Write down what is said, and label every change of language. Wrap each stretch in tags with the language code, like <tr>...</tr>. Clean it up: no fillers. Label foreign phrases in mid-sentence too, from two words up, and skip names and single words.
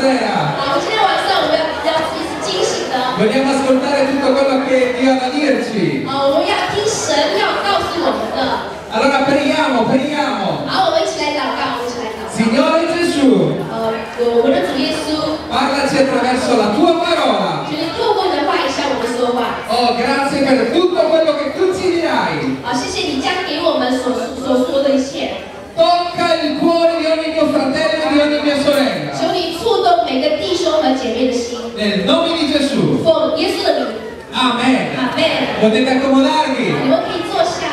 <it>sveglia.</it> <zh>好，今天晚上我们要一直惊醒的。</zh> <it>Vogliamo ascoltare tutto quello che Dio ha da dirci.</it> <zh>我们要听神要告诉我们的。</zh> <it>Allora preghiamo, preghiamo.</it> <zh>好，我们一起来祷告，我们一起来祷告。</zh> <it>Signore Gesù,</it> <zh>我们的主耶稣，</zh> <it>parlaci attraverso la tua parola.</it> <zh>就是透过你的话语向我们说话。</zh> <it>Oh, grazie per tutto quello che tu ci dirai.</it> <zh>好，谢谢你将给我们所说的一切。</zh> <it>Tocca il cuore di ogni mio fratello e di ogni mia sorella.</it> <zh>求你触动每个弟兄和姐妹的心。</zh> <it>Nel nome di Gesù.</it> <zh>奉耶稣的名，</zh> <it>Amen.</it> <zh>阿门。</zh> <it>Potete accomodarvi.</it> <zh>你们可以坐下。</zh>